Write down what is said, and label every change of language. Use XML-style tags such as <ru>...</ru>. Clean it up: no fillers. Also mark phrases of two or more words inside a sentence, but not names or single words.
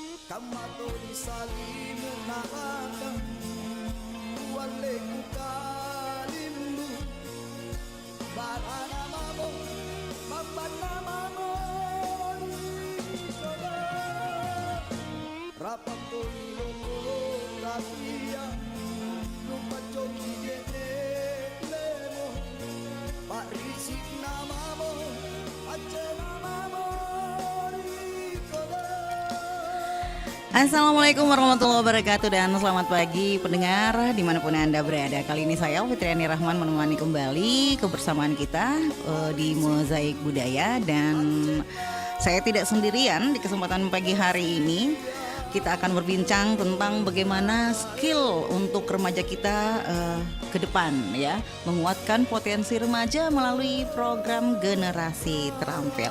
<ar>kamato di salimu nakaka wale kukalimbu barana mamo mambana mamo soba rapato iloko ratia lupa joki lemo pak risik namamo aja namamo السلام عليكم ورحمة الله وبركاته</ar> <id>dan selamat pagi pendengar dimanapun Anda berada. Kali ini saya Fitriani Rahman menemani kembali kebersamaan kita di Mozaik Budaya, dan saya tidak sendirian di kesempatan pagi hari ini. Kita akan berbincang tentang bagaimana skill untuk remaja kita ke depan, ya, menguatkan potensi remaja melalui program Generasi Terampil.</id>